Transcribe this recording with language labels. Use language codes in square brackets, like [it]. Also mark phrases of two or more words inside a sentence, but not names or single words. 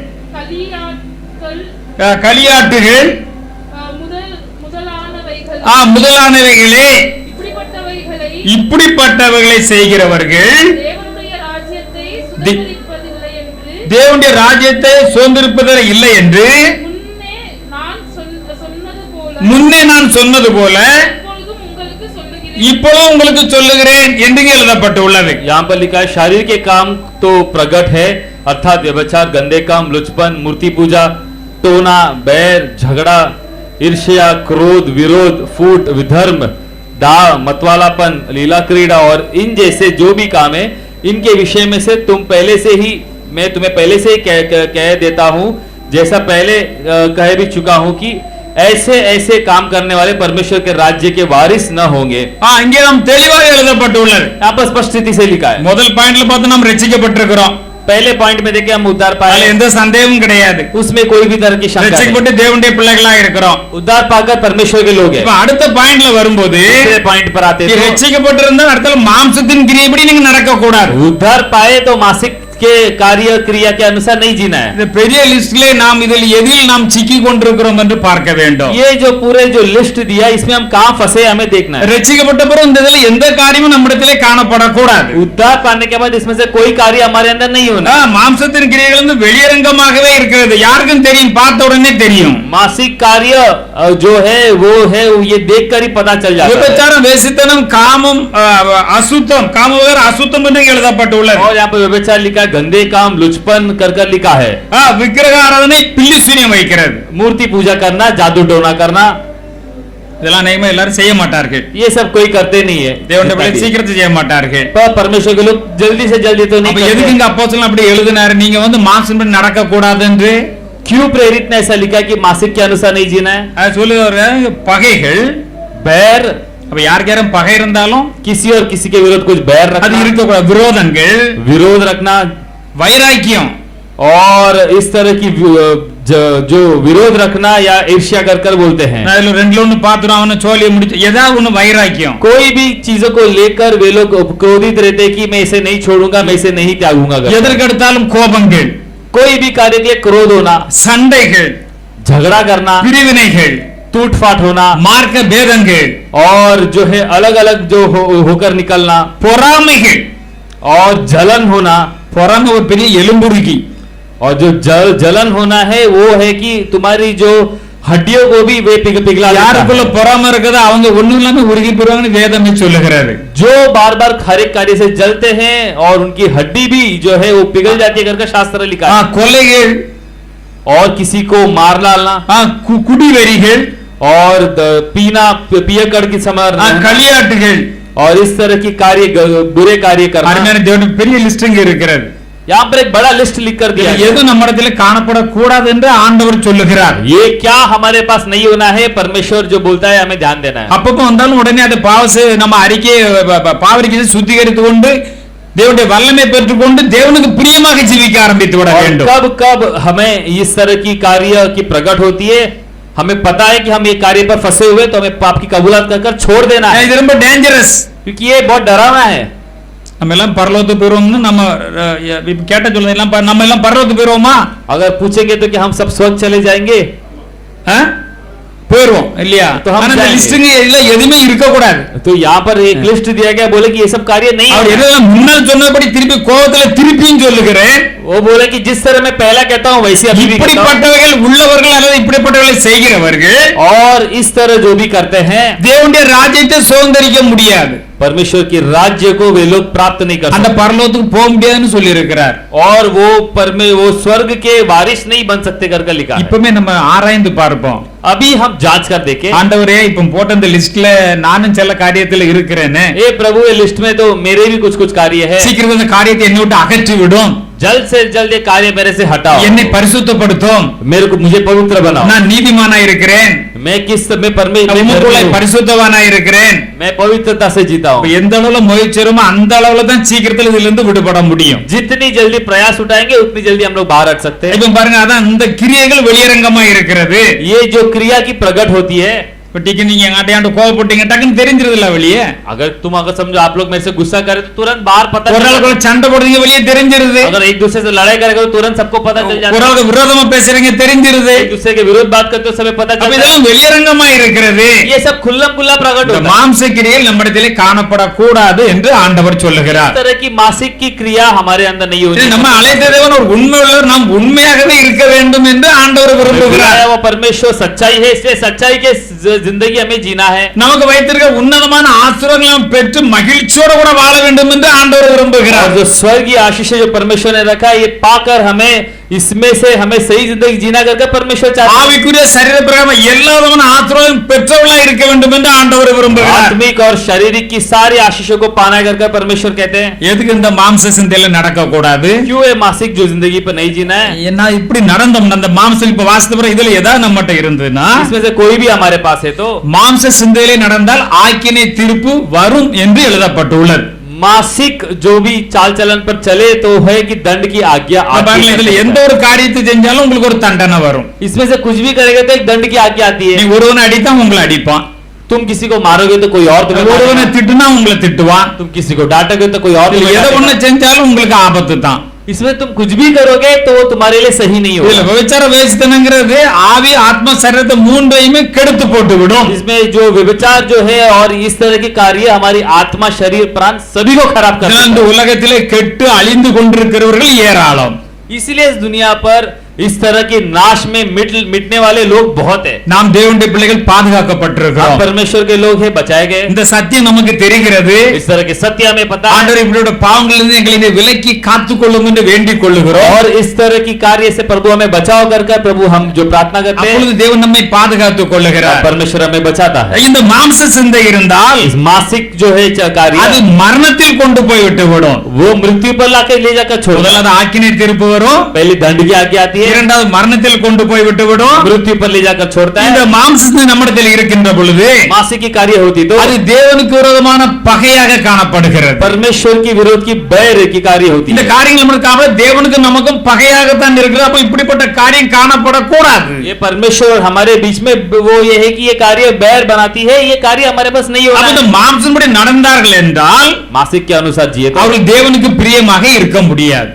[ta] களியாட்டுகள் முதலானவைகளே இப்படிப்பட்டவைகளை செய்கிறவர்கள் தேவனுடைய ராஜ்யத்தை சுதந்திரிப்பதில் இல்லை என்று முன்னே நான் சொன்னது போல இப்பொழுது உங்களுக்கு சொல்லுகிறேன் என்று எழுதப்பட்டுள்ளது. [hi] यहाँ पर लिखा है शरीर के काम तो प्रकट है अर्थात व्यभिचार, गंदे काम, लुचपन, मूर्ति पूजा, टोना, बैर, झगड़ा, ईर्ष्या, क्रोध, विरोध, फूट, विधर्म, दाह, मतवालापन, लीला क्रीड़ा और इन जैसे जो भी काम है इनके विषय में से मैं तुम्हें पहले से ही कह देता हूँ, जैसा पहले कह भी चुका हूँ कि ऐसे काम करने वाले परमेश्वर के राज्य के वारिस न होंगे। [ta] இங்கே நாம் தெளிவாக எழுதப்பட்டுள்ளது. [hi] यहाँ पर स्पष्ट रीति से लिखा है। [ta] முதல் பாயிண்ட்ல பார்த்து நாம் ரட்சிக்கப்பட்டிருக்கிறோம். [hi] पहले पॉइंट में देखे हम उद्धार पाए, [ta] எந்த சந்தேகமும் கிடையாது, [hi] उसमें कोई भी तरह की शंका नहीं। [ta] ரட்சிக்கப்பட்ட தேவனுடைய பிள்ளைகளா இருக்கிறோம், [hi] उद्धार पाकर परमेश्वर के लोग हैं। [ta] இப்ப அடுத்த பாயிண்ட்ல வரும்போது [hi] दूसरे पॉइंट पर आते हैं, [ta] ரட்சிக்கப்பட்டிருந்தால் அடுத்த மாம்சத்தின் கிரியைப்படி நீங்க நடக்க கூடாது. [hi] उद्धार पाए तो मासिक के कार्य क्रिया के अनुसार नहीं जीना है। [ta] இந்த பெரிய லிஸ்ட்ல நாம் இதில் எதில் நாம் சிக்கி கொண்டிருக்கிறோம் என்று பார்க்க வேண்டும். [hi] ये जो पूरे जो लिस्ट दिया इसमें हम कहां फंसे हमें देखना है। [ta] ரட்சிக்கப்பட்ட பிறகு இந்த இதில் எந்த காரியமும் நம்மிடத்திலே காணப்படக்கூடாது. [hi] उद्धार पाने के बाद इसमें से कोई कार्य हमारे अंदर नहीं होना। [ta] மாம்சத்தின் கிரியைகள் வந்து வெளியரங்கமாகவே இருக்கிறது, யாருக்கும் தெரியும், பார்த்த உடனே தெரியும். [hi] मासिक कार्य जो है वो ये देखकर ही पता चल जाता है। [ta] விபச்சாரம், வேசித்தனம், காமம், அசுத்தம், காமவேர அசுத்தம் என்று எழுதப்பட்டுள்ளது. [hi] और यहाँ पर व्यभिचार लिखा, गंदे काम, लुचपन कर लिखा है। [ta] விக்கிரக ஆராதனை, பில்லி சூனியம் வைக்கிறது, [hi] मूर्ति पूजा करना, जादू टोना करना, [ta] இதெல்லாம் நேமா எல்லாரும் செய்ய மாட்டார்கள். [hi] ये सब कोई करते नहीं है। [ta] தேவனுடைய பிள்ளை சீக்கிரத்தை செய்ய மாட்டார்கள். [hi] परमेश्वर के लोग जल्दी से जल्दी तो नहीं करते। [ta] எதுக்கு இங்க அப்போஸ்தலன் அப்படி எழுதினாரு, நீங்க வந்து மாம்சத்தின்படி நடக்க கூடாது என்று? [hi] क्यों प्रेरित ने ऐसा लिखा कि मासिक के अनुसार नहीं जीना है? [ta] சொல்லுவாரு பகைகள், [hi] बैर, [ta] அப்ப யாருக்கு யாரும் பகை இருந்தாலும் [hi] किसी और किसी के विरोध कुछ बैर [ta] அது [hi] रखना, [ta] இருக்கக்கூடாது. விரோதங்கள், [hi] विरोध रखना, [ta] வைராக்கியம், [hi] और इस तरह की जो विरोध रखना या ईर्ष्या कर बोलते हैं। [ta] நான் இதுல ரெண்டுல ஒண்ணு பாத்துறோம், அவன சோலிய முடிச்சு ஏதாவது ஒண்ணு வைராக்கியம். [hi] कोई भी चीजों को लेकर वे लोग क्रोधित रहते कि मैं इसे नहीं छोड़ूंगा, मैं इसे नहीं त्यागूंगा। [ta] எதற்கெடுத்தாலும் கோபங்கள், [hi] कोई भी कार्य के लिए क्रोध होना, [ta] சண்டைகள், [hi] झगड़ा करना, [ta] பிரிவினைகள், [hi] टूट फाट होना, [ta] மார்க்க பேதங்கள், [hi] और जो है अलग अलग जो होकर निकलना, [ta] பொறாமைகள், [hi] और जलन होना। [ta] பொறாமை ஒரு பெரிய எலும்புருகி. [hi] और जो जलन होना है वो है कि तुम्हारी जो हड्डियों को भी वे पिघला देता [ta] யாருக்குள்ள [hi] है। [ta] பொறாம இருக்குதோ அவங்க ஒண்ணும் இல்லாம உருகி போயிருவாங்கன்னு வேதமே சொல்லுகிறது. [hi] जो बार बार हर एक कार्य से जलते हैं और उनकी हड्डी भी जो है वो पिघल जाती है करके शास्त्र लिखा है। [ta] கொலைகள், [hi] और किसी को मार डालना [ta] குடிவெறிகள், [hi] और पीना पियकड़ की समर [ta] களியாட்டுகள், [hi] और इस तरह की कार्य बुरे कार्य करना। [ta] அருமையான தேவனுடைய பெரிய லிஸ்ட் இங்க இருக்கிறது. [hi] यहाँ पर एक बड़ा लिस्ट लिख कर दिया [ta] இது எது நம்மிடத்துல காணப்படக்கூடாது என்று ஆண்டவர் சொல்லுகிறார். [hi] ये क्या हमारे पास नहीं होना है, परमेश्वर जो बोलता है हमें ध्यान देना है। [ta] அப்பப்போ வந்தாலும் உடனே அது நம்ம பாவரிக்கையை சுத்திகரித்து கொண்டு தேவனுடைய வல்லமை பெற்றுக்கொண்டு தேவனுக்கு பிரியமாக ஜீவிக்க ஆரம்பித்து விட [hi] और [ta] வேண்டும். [hi] कब कब हमें इस तरह की कार्य की प्रकट होती है, हमें पता है कि हम ये कार्य पर फंसे हुए तो हमें पाप की कबूलात कर छोड़ देना है, [ta] இது ரொம்ப டேஞ்சரஸ். [hi] क्योंकि ये बहुत डरावना है। [ta] நம்ம எல்லாம் பரலோகத்துக்கு போயிருவோம்னு நம்ம கேட்ட சொல்ல எல்லாம் நம்ம எல்லாம் பரலோகத்துக்கு போயிருவோமா? [hi] अगर पूछेंगे तो कि हम सब स्वर्ग चले जाएंगे, [ta] போயிருவோம் இல்லையா? [hi] तो हम [ta] ஆனா இந்த [hi] जाएंगे। [ta] லிஸ்ட்ங்க இல்ல எதுமே இருக்க கூடாது. [hi] तो यहाँ पर एक लिस्ट दिया गया, बोले कि ये सब कार्य नहीं [ta] அவர் [hi] है। [ta] எல்லாம் முன்னால் சொன்னபடி திருப்பி கோபத்துல திருப்பியும் சொல்லுகிறேன். [hi] वो बोले कि जिस तरह मैं पहला कहता हूँ वैसे अभी भी कहता हूँ। [ta] இப்படிப்பட்டவர்கள் உள்ளவர்கள் அல்லது இப்படிப்பட்டவர்களை செய்கிறவர்கள் [hi] और इस तरह जो भी करते हैं [ta] தேவனுடைய ராஜ்யத்தை சுதந்தரிக்க முடியாது. [hi] परमेश्वर के राज्य को वे लोग प्राप्त नहीं कर [ta] அந்த [hi] सकते, [ta] பரலோகத்துக்கு போக முடியாதுன்னு சொல்லி இருக்கிறார். [hi] और वो स्वर्ग के वारिस नहीं बन सकते करके लिखा है। [ta] இப்பமே நம்ம ஆராய்ந்து பார்ப்போம். [hi] अभी हम जांच कर देखें। [ta] ஆண்டவரே இப்ப போட்ட இந்த லிஸ்ட்ல நானும் சில காரியத்துல இருக்கிறேன்னு [hi] ए प्रभु, ये लिस्ट में तो मेरे भी कुछ कुछ कार्य है, [ta] சீக்கிரம் இந்த காரியத்தை என்னை விட்டு அகற்றி விடும், [hi] जल्द से जल्द ये कार्य मेरे से हटाओ, [ta] என்னை பரிசுத்தப்படுத்தும், [hi] मुझे पवित्र बनाओ। [ta] நான் நீதிமானா இருக்கிறேன், [hi] मैं [ta] உமக்குள்ளே பரிசுத்தவானா இருக்கிறேன். [hi] मैं पवित्रता से जीता हूँ। [ta] எந்த அளவுல முயற்சிறோமோ அந்த அளவுல தான் சீக்கிரத்துல இதுல இருந்து விடுபட முடியும். [hi] जितनी जल्दी प्रयास उठाएंगे उतनी जल्दी हम लोग बाहर हट सकते हैं। [ta] இப்ப பாருங்க, அதான் இந்த கிரியைகள் வெளியரங்கமா இருக்கிறது. [hi] ये जो क्रिया की प्रकट होती है, [ta] இப்ப டீக்கு நீங்க எங்காட்டையாண்டு கோவப்பட்டீங்க டக்குன்னு தெரிஞ்சிருதுல வெளியே. [hi] अगर समझो आप लोग मेरे से गुस्सा करे तो तुरंत बाहर पता [ta] ஒரு [hi] चल [ta] நாள் கூட சண்டை போடுறீங்க வெளியே தெரிஞ்சிருது. [hi] अगर एक दूसरे से लड़ाई करेगा तो तुरंत सबको पता चल जाता [ta] ஒரு [hi] है। [ta] ஆளுக்கு விரோதமா பேசுறீங்க தெரிஞ்சிருது. [hi] एक दूसरे के विरोध बात करते हो समय पता [ta] அப்ப [hi] चलता है। [ta] இதெல்லாம் வெளியரங்கமா இருக்கிறது. [hi] ये सब खुल्लम खुल्ला प्रकट [ta] இந்த [hi] होता है। [ta] மாம்ச கிரியைகள் நம்மிடத்திலே காணப்படக்கூடாது என்று ஆண்டவர் [hi] इस [ta] சொல்லுகிறார். [hi] तरह की मासिक की क्रिया हमारे अंदर नहीं होनी [ta] இது நம்ம [hi] चाहिए। [ta] அழைத்த தேவன் ஒரு உண்மை உள்ளவர், நாம் உண்மையாகவே இருக்க வேண்டும் என்று ஆண்டவர் விரும்புகிறார். [hi] वो परमेश्वर सच्चाई है, इसलिए सच्चाई के जिंदगी हमें जीना है। [ta] நமக்கு வைத்திருக்க உன்னதமான ஆசீர்வாதங்களை நாம் பெற்று மகிழ்ச்சியோடு கூட வாழ வேண்டும் என்று ஆண்டவர் [hi] और [ta] விரும்புகிறார். [hi] जो स्वर्गीय आशीष जो परमेश्वर ने रखा है, ये पाकर हमें इसमें से हमें सही जिंदगी जीना करके परमेश्वर चाहता है। [ta] ஆவிக்குரிய சரீர பிரகாரம் எல்லா விதமான ஆசீர்வாதம் பெற்றவர்களா இருக்க வேண்டும் என்று ஆண்டவர் விரும்புகிறார். [hi] आत्मिक और शारीरिक की सारी आशीषों को पाना करके परमेश्वर कहते हैं। [ta] எதுக்கு இந்த மாம்ச சிந்தையில நடக்க கூடாது? [hi] क्यों ये मासिक जो जिंदगी पर नहीं जीना है? [ta] என்ன இப்படி நடந்தோம், அந்த மாம்சம் இப்ப வாசித்த பிறகு இதுல ஏதாவது நம்மகிட்ட இருந்ததுன்னா, [hi] इसमें से कोई भी हमारे पास है तो [ta] மாம்ச சிந்தையிலே நடந்தால் ஆக்கினை தீர்ப்பு வரும் என்று எழுதப்பட்டுள்ளது. [hi] मासिक जो भी चाल चलन पर चले तो है कि दंड की आज्ञा आती [ta] பாருங்க, இதுல [hi] है। [ta] எந்த ஒரு காரியத்தை செஞ்சாலும் உங்களுக்கு ஒரு தண்டனை வரும். [hi] इसमें से कुछ भी करेगा तो एक दंड की आज्ञा आती [ta] நீ [hi] है। [ta] ஒருவனை அடித்தா உங்களை அடிப்பான், [hi] तुम किसी को मारोगे तो कोई और तुम्हें [ta] ஒருவனை [hi] मारेगा। [ta] திட்டுனா உங்களை திட்டுவான். [hi] तुम किसी को डांटोगे तो कोई और [ta] இதுல [hi] तुम्हें [ta] எதை [hi] डांटेगा। [ta] ஒண்ணு செஞ்சாலும் உங்களுக்கு ஆபத்து தான். [hi] इसमें तुम कुछ भी करोगे तो वो तुम्हारे लिए सही नहीं [ta] இதுல [hi] होगा। [ta] விபச்சார வேசித்தனங்கிறது ஆவி ஆத்ம சரீரத்தை மூன்றையுமே கெடுத்து போட்டு விடும். [hi] इसमें जो व्यभिचार जो है और इस तरह के कार्य हमारी आत्मा शरीर प्राण सभी को खराब कर [ta] இந்த [hi] देता है। [ta] உலகத்திலே கெட்டு அழிந்து கொண்டிருக்கிறவர்கள் ஏராளம். [hi] इसलिए इस दुनिया पर इस तरह के नाश में मिटने वाले लोग बहुत है। [ta] நாம் தேவனுடைய பிள்ளைகள் [hi] हम [ta] பாதுகாக்கப்பட்டிருக்கிறோம். [hi] परमेश्वर के लोग हैं, बचाए गए। [ta] இந்த சத்தியம் நமக்கு தெரிகிறது. [hi] इस तरह के सत्य हमें पता है [ta] ஆண்டவர் இப்படியோட பாவங்களிலிருந்து எங்களை விலக்கி காத்துக் கொள்ளும் என்று வேண்டிக் கொள்ளுகிறோம். [hi] और इस तरह की कार्य से प्रभु हमें बचाओ कर प्रभु हम जो प्रार्थना करते हैं, [ta] அப்பொழுது தேவன் நம்மை பாதுகாத்துக் கொள்ளுகிறார். [hi] परमेश्वर हमें बचाता है। [ta] இந்த மாம்ச சிந்தை இருந்தால் [hi] इस मासिक जो है [ta] அது [hi] कार्य [ta] மரணத்தில் கொண்டு போய் விட்டு விடும். [hi] वो मृत्यु पर लाकर ले जाकर छोड़ देता है। [ta] முதலாவது ஆக்கினை தீர்ப்பு வரும், [hi] पहले दंड की आज्ञा आती है, [ta] இரண்டாவது மரணத்தில் கொண்டு போய் விட்டு விடும். [hi] मृत्यु पर ले जाकर छोड़ता [ta] இந்த [hi] है। [ta] மாம்ச சிந்தை நம்மிடத்தில் இருக்கின்ற பொழுது [hi] मासिक की कार्य होती तो [ta] அது தேவனுக்கு விரோதமான பகையாக காணப்படுகிறது. [hi] परमेश्वर की विरोध की बैर की कार्य होती [ta] இந்த [hi] है। [ta] காரியங்கள் நமக்காக தேவனுக்கு நமக்கும் பகையாகத்தான் இருக்கிறது. அப்ப இப்படிப்பட்ட காரியம் காணப்படக்கூடாது. [hi] ये परमेश्वर और हमारे बीच में वो ये है कि ये कार्य बैर बनाती है, ये कार्य हमारे पास नहीं [ta] அப்ப [hi] होना [ta] இந்த [hi] है। [ta] மாம்சம்படி நடந்தார்கள் என்றால் [hi] मासिक के अनुसार जिए तो [ta] அவர்கள் தேவனுக்கு பிரியமாக இருக்க முடியாது.